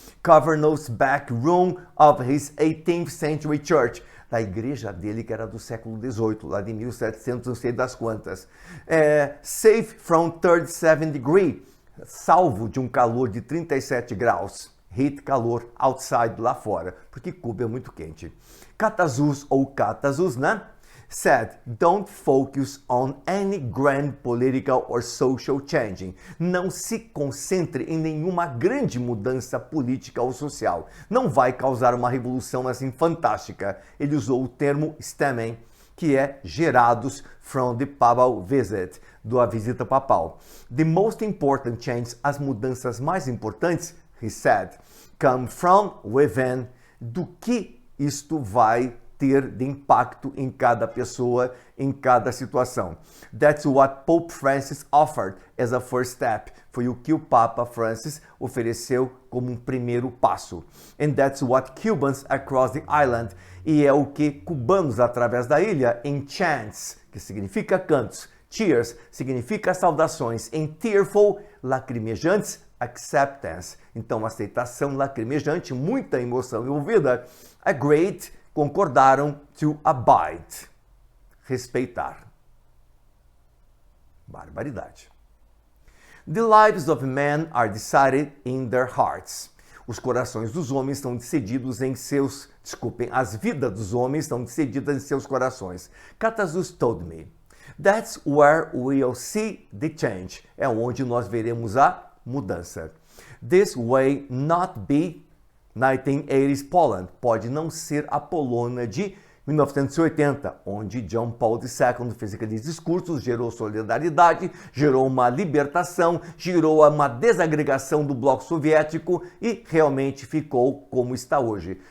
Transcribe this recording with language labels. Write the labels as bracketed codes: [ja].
[en] Cavernous back room of his 18th century church, [pt] da igreja dele que era do século XVIII, lá de 1700, não sei das quantas. [en] Safe from 37 degree, [pt] salvo de um calor de 37 graus. Heat, calor, outside, lá fora, porque Cuba é muito quente. Catazus ou Catazus, né? [en] said, don't focus on any grand political or social changing. [pt] Não se concentre em nenhuma grande mudança política ou social. Não vai causar uma revolução assim fantástica. Ele usou o termo stemming, que é gerados [en] from the papal visit, [pt] da visita papal. [en] The most important changes, [pt] as mudanças mais importantes, [en] he said, come from within, [pt] do que isto vai ter de impacto em cada pessoa, em cada situação. [en] That's what Pope Francis offered as a first step. [pt] Foi o que o Papa Francis ofereceu como um primeiro passo. [en] And that's what Cubans across the island, [pt] e é o que cubanos através da ilha, em chants, que significa cantos, cheers, significa saudações, em tearful, lacrimejantes, acceptance. Então, aceitação lacrimejante, muita emoção envolvida. Agreed, concordaram, to abide, respeitar. Barbaridade. [en] The lives of men are decided in their hearts. [pt] Os corações dos homens estão decididos em seus... as vidas dos homens estão decididas em seus corações. [en] Catazus told me. That's where we'll see the change. [pt] É onde nós veremos a mudança. [en] This way not be 1980s Poland, [pt] pode não ser a Polônia de 1980, onde John Paul II fez aqueles discursos, gerou solidariedade, gerou uma libertação, gerou uma desagregação do bloco soviético e realmente ficou como está hoje.